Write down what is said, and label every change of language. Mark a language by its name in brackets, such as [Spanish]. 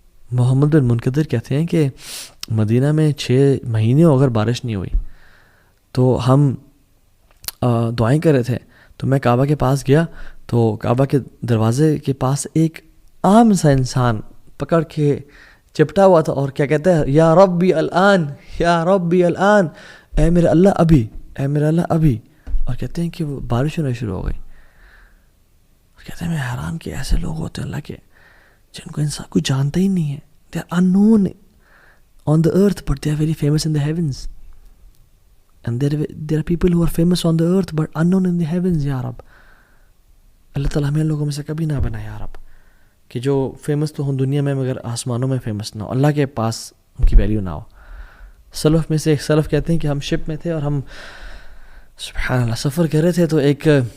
[Urdu] محمد بن منقدر کہتے ہیں کہ مدینہ میں 6 مہینے اگر بارش نہیں ہوئی تو ہم دعائیں کر رہے تھے، تو میں کعبہ کے پاس گیا تو کعبہ کے دروازے کے پاس ایک عام سا انسان پکڑ کے چپٹا ہوا تھا اور کیا کہتا ہے، [Arabic] یا ربی الان، یا ربی الان، [Urdu] اے میرے اللہ ابھی، اے میرے اللہ ابھی. اور کہتے ہیں کہ وہ بارش ہونا شروع ہو گئی. کہتے ہیں میں حیران کہ ایسے لوگ ہوتے ہیں اللہ کے جن کو انسان کوئی جانتا ہی نہیں ہے. [English] They are unknown on the earth but they are very famous in the heavens. And there are people who are famous on the earth but unknown in the heavens. [Urdu] یا رب اللہ تعالیٰ ہمیں لوگوں میں سے کبھی نہ بنا یا رب، کہ جو فیمس تو ہوں دنیا میں مگر آسمانوں میں فیمس نہ ہو، اللہ کے پاس ان کی ویلیو نہ ہو. سلف میں سے ایک سلف کہتے ہیں کہ ہم شپ میں تھے اور ہم سبحان اللہ سفر کر رہے تھے، تو ایک